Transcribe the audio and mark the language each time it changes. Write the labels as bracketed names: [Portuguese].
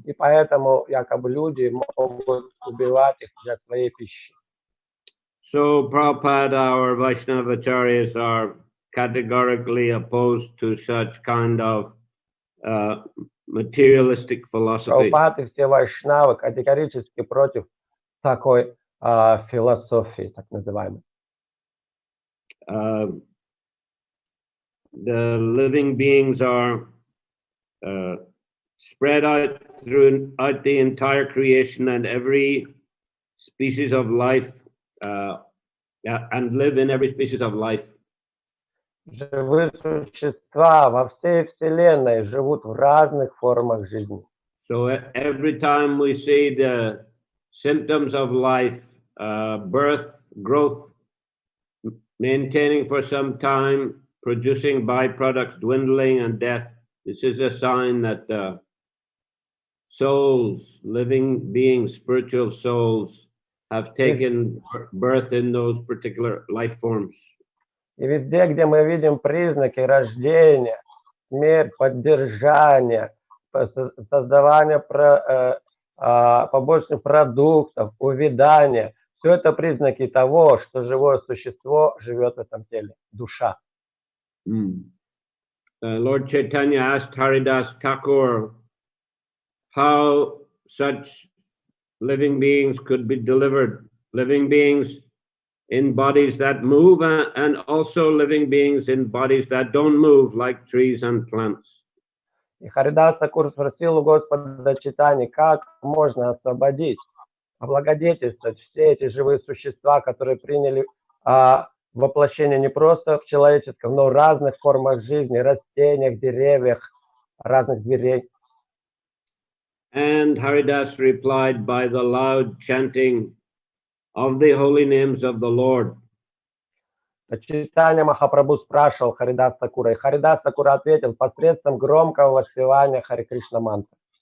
[Russian] И поэтому якобы люди могут убивать их для своей пищи. [English] So Prabhupada, our Vaishnava acharyas are categorically opposed to such kind of materialistic philosophy. [Russian] Прабхупад и все вайшнавы категорически против такой философии, так называемой. [English] The living beings are spread out throughout the entire creation and every species of life, and live in every species of life. [Russian] Живые существа во всей Вселенной живут в разных формах жизни. [English] So every time we see the symptoms of life, birth, growth, maintaining for some time, producing byproducts, dwindling, and death, this is a sign that souls, living beings, spiritual souls, have taken birth in those particular life forms. [Russian] И везде, где мы видим признаки рождения, смерть, поддержания, создавания побочных продуктов, увядания, все это признаки того, что живое существо живет в этом теле, душа. [English] Lord Chaitanya asked Haridas Thakur how such living beings could be delivered, living beings in bodies that move and also living beings in bodies that don't move, like trees and plants. [Russian] И Харидас Такур спросил у Господа Чайтаньи, как можно освободить, облагодетельствовать все эти живые существа, которые приняли воплощение не просто в человеческом, но в разных формах жизни, растениях, деревьях, разных зверей. [English] And Haridas replied by the loud chanting of the holy names of the Lord. [Russian] Чайтанья Махапрабху спрашивал Харидас Такура, и Харидас Такура ответил посредством громкого воспевания Харе Кришна мантры.